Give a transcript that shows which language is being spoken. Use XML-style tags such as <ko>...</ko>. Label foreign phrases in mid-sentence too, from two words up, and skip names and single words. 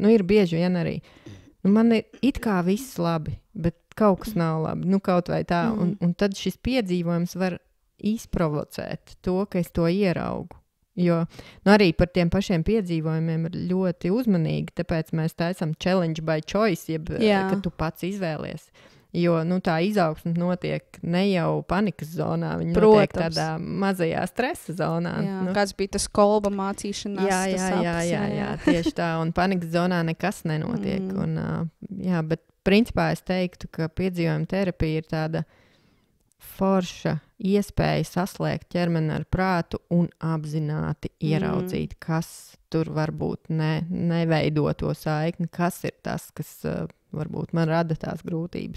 <lv>Ir bieži vien arī. Man ir it kā viss labi, bet kaut kas nav labi. Kaut vai tā. Un tad šis piedzīvojums var izprovocēt to, ka es to ieraugu. Jo arī par tiem pašiem piedzīvojumiem ir ļoti uzmanīgi, tāpēc mēs taisam</lv> <en>challenge by choice,</en> <lv>kad tu pats izvēlies. Jo tā izaugsme notiek ne jau panikas zonā, viņa notiek tādā mazajā stresa zonā. Jā, kāds bija tas kolba mācīšanās? Jā, tieši tā. Un panikas zonā nekas nenotiek. Un, bet principā es teiktu, ka piedzīvojuma terapija ir tāda forša iespēja saslēgt ķermeni ar prātu un apzināti ieraudzīt, kas tur varbūt neveido to saikni, kas ir tas, kas varbūt man rada tās grūtības.</lv>